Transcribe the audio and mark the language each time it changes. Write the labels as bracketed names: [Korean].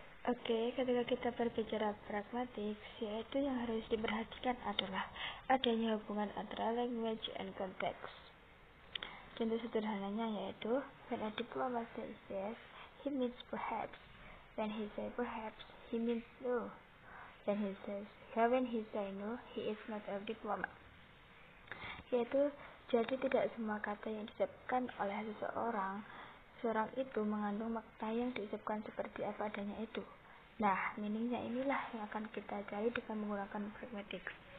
[Indonesian] Oke, ketika kita berbicara pragmatik, yaitu yang harus diperhatikan adalah adanya hubungan antara [English] language and context. [Indonesian] Contoh sederhananya yaitu, [English] when a diplomat says yes, he means perhaps. When he says perhaps, he means no. When he says no, he is not a diplomat. [Indonesian] Yaitu, jadi tidak semua kata yang diucapkan oleh seorang itu mengandung makna yang diucapkan seperti apa adanya itu. Nah, meaningnya inilah yang akan kita cari dengan menggunakan pragmatics.